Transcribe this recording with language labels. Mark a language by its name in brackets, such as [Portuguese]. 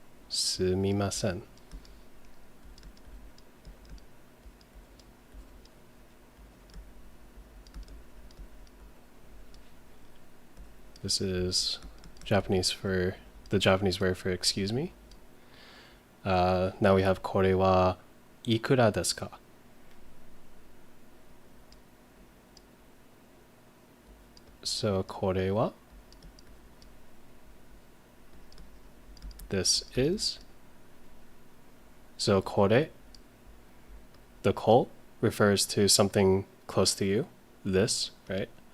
[Japanese] Sumimasen. [English] This is Japanese for the Japanese word for excuse me. Now we have [Japanese] これはいくらですか? [English] So これは this is. So これ the ko refers to something close to you, this, right?